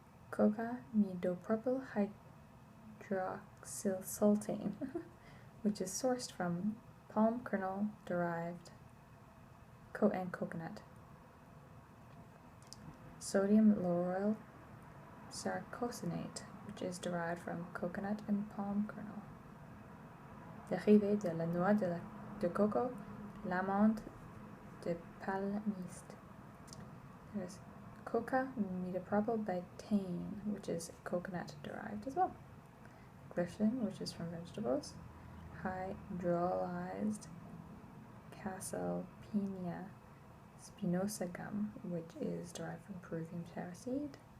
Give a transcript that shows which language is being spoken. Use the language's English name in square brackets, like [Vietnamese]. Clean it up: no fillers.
[English] Coca midopropyl hydroxylsultane, which is sourced from palm kernel derived and coconut. Sodium lauryl sarcosinate, which is derived from coconut and palm kernel. [French] Dérivé de la noix de coco, l'amande de palmiste. [English] There's coca midopropyl betaine, which is coconut derived as well. Glycerin, which is from vegetables. Hydrolyzed casalpina spinosa gum, which is derived from Peruvian taro seed.